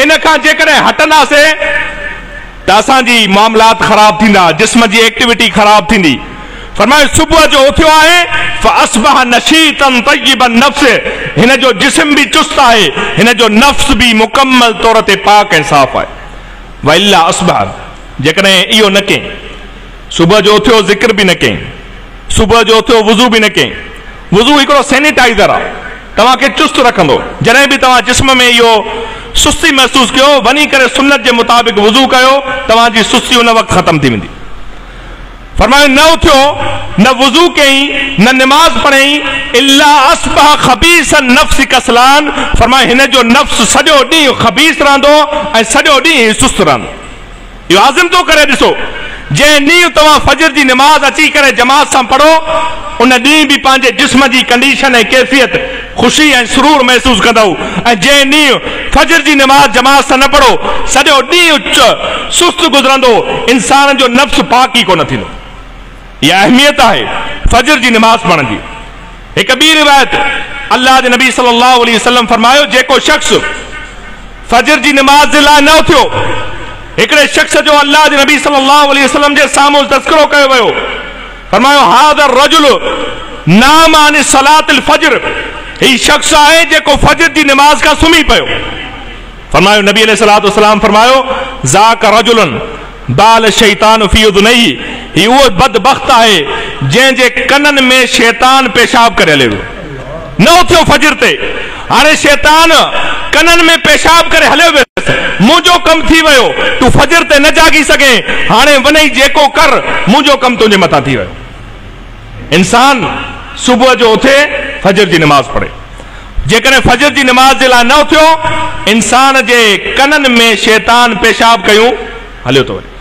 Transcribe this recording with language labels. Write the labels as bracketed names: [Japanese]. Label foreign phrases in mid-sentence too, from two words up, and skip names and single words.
[Sindhi] इन खां जेकॾहिं हटंदासीं त असांजी मामलात ख़राब थींदा, जिस्म जी एक्टिविटी ख़राब थींदी। फरमायो सुबुह जो उथियो आहे, [Arabic] فأصبح نشيطا طيب النفس, [Sindhi] हिन जो जिस्म भी चुस्त आहे, हिन जो नफ्स भी मुकम्मल तौर ते पाक ऐं साफ़ आहे। [Arabic] وإلا أصبح, [Sindhi] जेकॾहिं इहो न कयईं, सुबुह जो उथियो ज़िक्र भी न कयईं, सुबुह जो उथियो वुज़ू भी न कयईं। वुज़ू हिकिड़ो सैनिटाइज़र आहे, तव्हांखे चुस्त रखंदो। जॾहिं भी तव्हां जिस्म में इहो सुस्ती महसूस कयो, वञी करे सुन्नत जे मुताबिक़ वुज़ू कयो, तव्हांजी सुस्ती उन वक़्तु ख़त्म थी वेंदी। फरमायो न उथियो, न वुज़ू कयईं, न नमाज पढ़ई, [Arabic] إلا أصبح خبيث النفس كسلان, [Sindhi] फरमायो हिन जो नफ्स सॼो ॾींहुं खबीस रहंदो ऐं सॼो ॾींहुं सुस्त रहंदो। इहो आज़म तो करे ॾिसो, जंहिं ॾींहुं तव्हां फजर जी नमाज अची करे जमात सां पढ़ो, उन ॾींहुं भी पंहिंजे जिस्म जी कंडीशन ऐं कैफ़ियत ख़ुशी ऐं सुरूर महसूस कंदव। ऐं जंहिं ॾींहुं फजर जी नमाज जमात सां न पढ़ो, सॼो ॾींहुं सुस्त गुज़रंदो, इंसान जो नफ्स पाक ई कोन थींदो। [Urdu] یہ اہمیت ہے فجر کی نماز پڑھنے کی. [Sindhi] एक ॿी रिवायत अल्लाह के नबी [Arabic] صلى الله عليه وسلم [Sindhi] फरमायो, जेको शख्स फजर की नमाज के लाइ न उथियो, हिकिड़े शख्स जो अल्लाह के नबी [Arabic] صلى الله عليه وسلم [Sindhi] के साम्हूं तस्करो कयो वियो। फरमायो [Arabic] ذاك رجل نام عن صلاة الفجر, [Sindhi] ही शख्स है जेको फजर की नमाज का सुम्ही पियो। फरमायो नबी [Arabic] عليه الصلاة والسلام [Sindhi] फरमायो [Arabic] ذاك رجل بال الشيطان في أذنيه, [Sindhi] ही वो बदबख्त है जंहिंजे कनन में शैतान पेशाब करे हले वियो। न उथियो फजर ते, हाणे शैतान कनन में पेशाब करे हलियो वियसि, मुंहिंजो कम थी वियो, तू फजर ते न जागी सघे, हाणे वञई जेको कर, मुंहिंजो कम तुंहिंजे मथां थी वियो। इंसान सुबुह जो उथे फजर जी नमाज पढ़े, जेकॾहिं फजर जी नमाज जे लाइ न उथियो, इंसान जे कनन में शैतान पेशाब कयूं हलियो थो वञे।